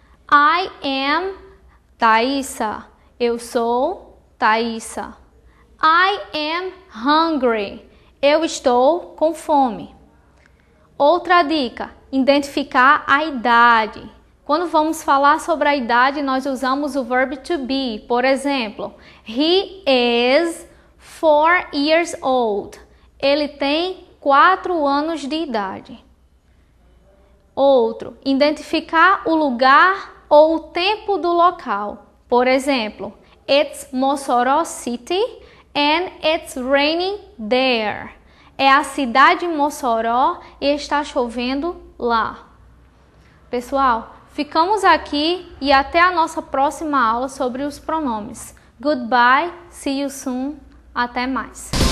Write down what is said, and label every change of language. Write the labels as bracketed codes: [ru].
[en] I am Thaisa, [pt] eu sou Thaisa. [en] I am hungry, [pt] eu estou com fome. Outra dica, identificar a idade. Quando vamos falar sobre a idade, nós usamos o verb to be. Por exemplo, [en] he is 4 years old. [pt] Ele tem 4 anos de idade. Outro, identificar o lugar ou o tempo do local. Por exemplo, [en] it's Mossoró City and it's raining there. [pt] É a cidade de Mossoró e está chovendo lá. Pessoal, ficamos aqui e até a nossa próxima aula sobre os pronomes. [en] Goodbye, see you soon, [pt] até mais.